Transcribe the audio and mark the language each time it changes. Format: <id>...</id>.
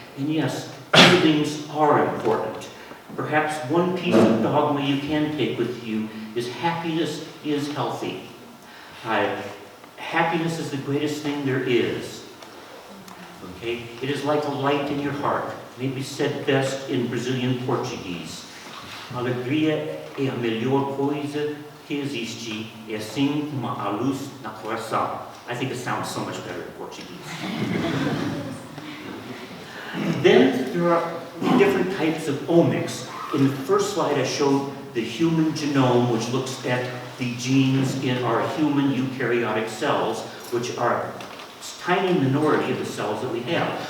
<en>And yes, feelings are important. Perhaps one piece of dogma you can take with you is happiness is healthy. Happiness is the greatest thing there is. Okay? It is like a light in your heart, maybe said best in Brazilian Portuguese.</en> <pt>Alegria é a melhor coisa que existe, é assim como a luz no coração.</pt> <en>I think it sounds so much better in Portuguese. Then there are different types of omics. In the first slide I showed the human genome, which looks at the genes in our human eukaryotic cells, which are a tiny minority of the cells that we have.</en>